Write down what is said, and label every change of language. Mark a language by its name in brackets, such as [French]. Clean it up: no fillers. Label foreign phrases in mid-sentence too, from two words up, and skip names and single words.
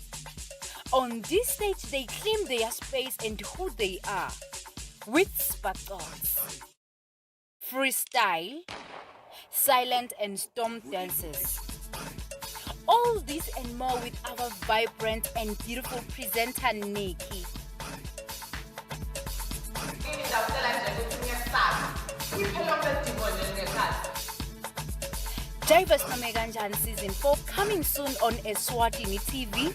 [English] On this stage, they claim their space and who they are with sparkles, freestyle, silent and storm dances. All this and more with our vibrant and beautiful presenter, Nikki. Divers nome kanjani season 4 coming soon on Eswatini TV.